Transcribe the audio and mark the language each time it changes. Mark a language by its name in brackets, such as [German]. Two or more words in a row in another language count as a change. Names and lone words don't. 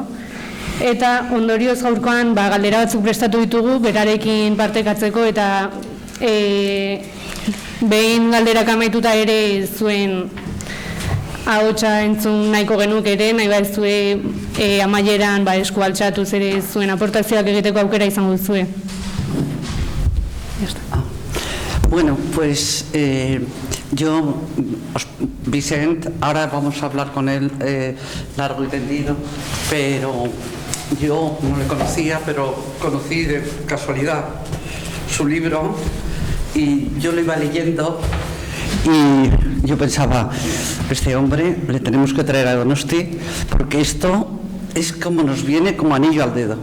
[Basque] Eta ondorioz gaurkoan galdera batzuk prestatu ditugu berarekin partekatzeko eta behin galderak amaituta ere zuen ahotsa entzun nahiko genuke ere, nahi baduzue amaieran esku altxatuz ere zuen aportazioak egiteko aukera izango duzue. [Spanish] Bueno, pues Vicent, ahora vamos a hablar con él largo y tendido, pero yo no le conocía, pero conocí de casualidad su libro y yo lo iba leyendo y yo pensaba, este hombre le tenemos que traer a Donosti porque esto es como nos viene como anillo al dedo.